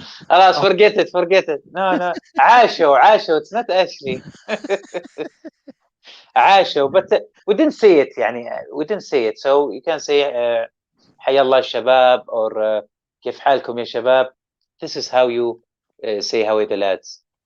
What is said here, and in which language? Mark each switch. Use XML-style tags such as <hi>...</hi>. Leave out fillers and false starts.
<ar>خلاص,</ar> <en>forget it. No. عاشوا. It's not Ashley. عاشوا, but we didn't say it.</en> <ar>يعني</ar> <en>we didn't say it. So you can say</en> <ar>حيا الله الشباب or كيف حالكم يا شباب.</ar> <en>This is how you say how are the lads.</en>